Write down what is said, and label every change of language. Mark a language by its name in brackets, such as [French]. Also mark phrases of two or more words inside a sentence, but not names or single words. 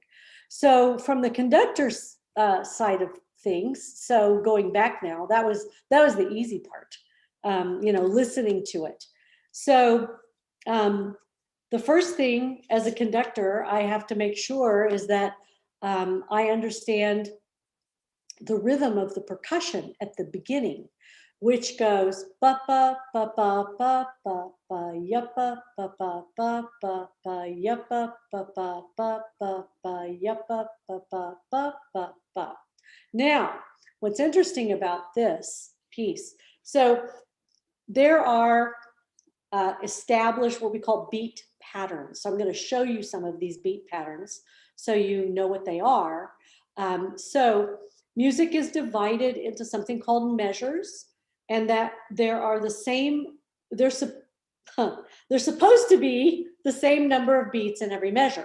[English] So from the conductor's side of things, so going back now, that was the easy part, you know, listening to it. So the first thing as a conductor I have to make sure is that I understand the rhythm of the percussion at the beginning, which goes ba ba ba ba ba ba ba yuppa ba ba ba ba ba yuppa ba ba ba ba ba yuppa ba ba ba ba ba. Now, what's interesting about this piece, so there are established what we call beat patterns. So I'm going to show you some of these beat patterns so you know what they are. So music is divided into something called measures, and that there are the same, they're supposed to be the same number of beats in every measure.